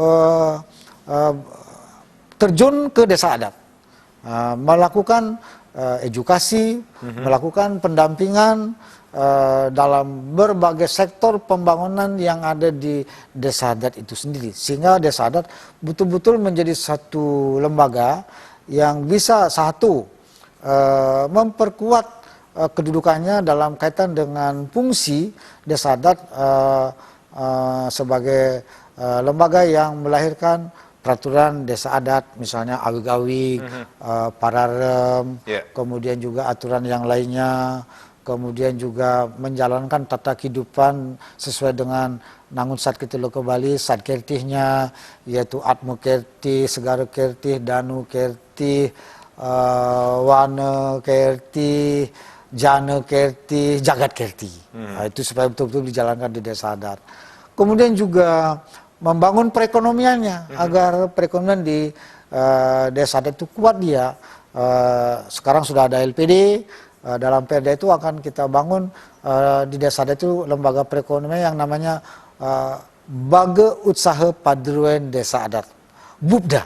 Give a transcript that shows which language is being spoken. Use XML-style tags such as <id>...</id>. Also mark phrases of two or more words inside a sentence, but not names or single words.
<id>terjun ke desa adat, melakukan edukasi, melakukan pendampingan dalam berbagai sektor pembangunan yang ada di desa adat itu sendiri, sehingga desa adat betul-betul menjadi satu lembaga yang bisa memperkuat kedudukannya dalam kaitan dengan fungsi desa adat sebagai lembaga yang melahirkan peraturan desa adat, misalnya awig-awig, pararem, kemudian juga aturan yang lainnya, kemudian juga menjalankan tata kehidupan sesuai dengan Nangun Sat Kerti Loka Bali, Sat Kertihnya, yaitu Atmo Kerti, Segara Kerti, Danu Kerti, Wana Kerti, Jana Kerti, Jagat Kerti. Nah, itu supaya betul-betul dijalankan di desa adat. Kemudian juga membangun perekonomiannya agar perekonomian di desa adat itu kuat dia. Sekarang sudah ada LPD, dalam Perda itu akan kita bangun di desa adat itu lembaga perekonomian yang namanya Baga Utsaha Padruan Desa Adat, BUPDA.</id>